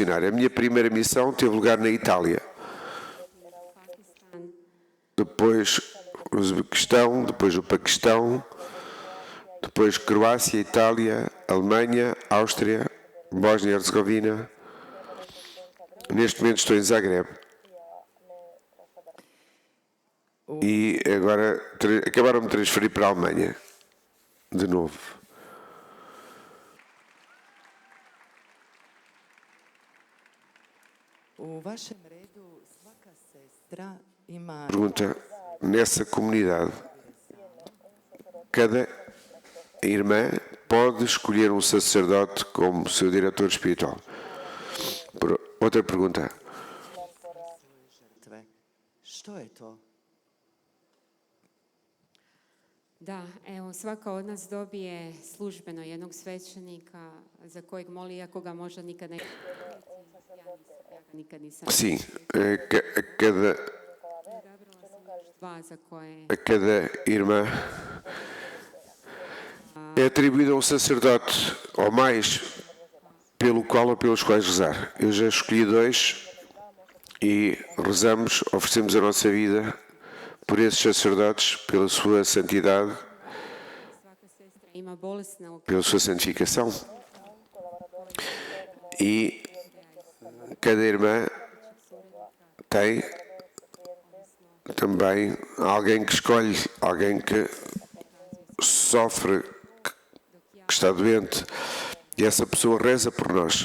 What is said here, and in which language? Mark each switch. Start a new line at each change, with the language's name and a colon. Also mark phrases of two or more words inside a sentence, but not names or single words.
Portuguese: A minha primeira missão teve lugar na Itália. Depois o Uzbequistão, depois o Paquistão, depois Croácia, Itália, Alemanha, Áustria, Bósnia e Herzegovina. Neste momento estou em Zagreb. E agora acabaram de me transferir para a Alemanha. De novo.
Croatian: U vašem redu svaka sestra ima
Portuguese: Pergunta, nessa comunidade, cada irmã pode escolher um sacerdote como seu diretor espiritual? Outra pergunta.
Croatian: žrtve. Što je to? Da, evo, svaka od nas dobije službeno jednog svećenika za kojeg moli, iako ga možda nikad ne... Ja ga nikad nisam...
Portuguese: Sim,
Croatian: Dva za koje...
Portuguese: a cada irmã é atribuído a um sacerdote ou mais pelo qual ou pelos quais rezar. Eu já escolhi 2 e rezamos, oferecemos a nossa vida por esses sacerdotes, pela sua santidade,
Croatian: ima bolesna
Portuguese: pela sua santificação. E cada irmã tem também alguém que escolhe, alguém que sofre, que está doente, e essa pessoa reza por nós.